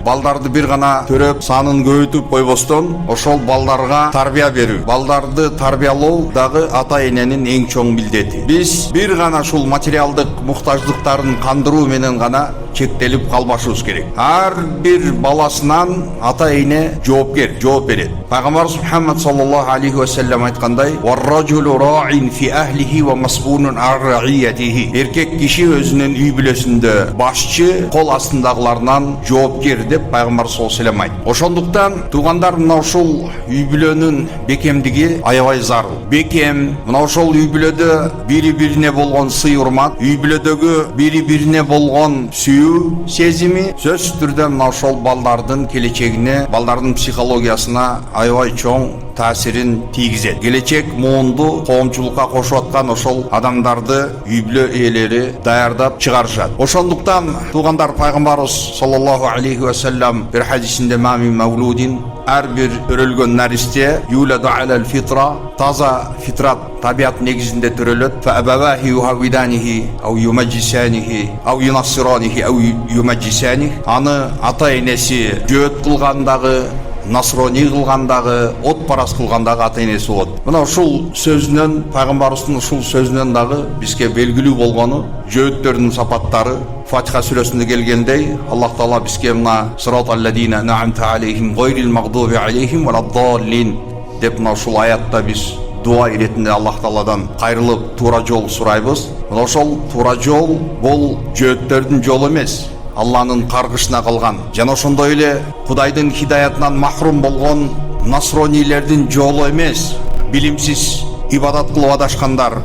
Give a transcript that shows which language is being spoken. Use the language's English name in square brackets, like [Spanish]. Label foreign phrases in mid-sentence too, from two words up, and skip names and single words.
[Kyrgyz] Балдарды бир гана төрөп санын көбөйтүп койбостон ошол балдарга тарбия берүү, балдарды тарбиялоо дагы ата эненин эң чоң милдети. Биз бир гана ушул материалдык муктаждыктарын кандыруу менен гана чектелип калбашыбыз керек. Ар бир баласынан ата эне жооп берет. Пайгамбарыбыз Мухаммад [Arabic] صلى الله عليه وسلم [Kyrgyz] айткандай: [Arabic] «والرجل راع في أهله ومسؤول عن رعيته». [Kyrgyz] Эркек киши өзүнүн үй бүлөсүндө башчы, кол астындагыларынан жоопкер деп пайгамбар [Arabic] صلى الله عليه وسلم [Kyrgyz] айтты. Ошондуктан тугандар, мына ушул үй бүлөнүн бекемдиги аябай зарыл. Бекем, мына ошол үй бүлөдө бири-бирине болгон сый урмат, үй бүлөдөгү бири-бирине болгон сүйүү сезими сөзсүз түрдө мына ошол балдардын келечегине, балдардын психологиясына аябай чоң таасирин тийгизет. Келечек муунду коомчулукка кошуп аткан ошол адамдарды үй бүлө ээлери даярдап чыгарышат. Ошондуктан тугандар, пайгамбарыбыз [Arabic] صلى الله عليه وسلم [Kyrgyz] бир хадисинде [Arabic] «ما من مولود» [Kyrgyz] ар бир төрөлгөн наристе [Arabic] يولد على الفطرة, [Kyrgyz] таза фитрат табиат негизинде төрөлөт. [Arabic] فأبواه يهودانه أو يمجسانه أو ينصرانه أو يمجسانه. [Kyrgyz] Аны ата энеси жөөт кылгандагы, насрони кылгандагы, от парас кылгандагы ата энеси болот. Мына ушул сөзүнөн, пайгамбарыбыздын ушул сөзүнөн дагы бизге белгилүү болгону жөөттөрдүн сапаттары Фатиха сүрөсүндө келгендей, Аллах Таала бизге мына [Arabic] صراط الذين أنعمت عليهم غير المغضوب عليهم ولا الضالين [Kyrgyz] деп мына ушул аятта биз дуа иретинде Аллах Тааладан кайрылып туура жол сурайбыз. Мына ошол туура жол бул жөөттөрдүн жолу эмес, Алланын каргышына калган жана ошондой эле Кудайдын хидаятынан махрум болгон насронилердин жолу эмес, билимсиз ибадат кылып адашкандар.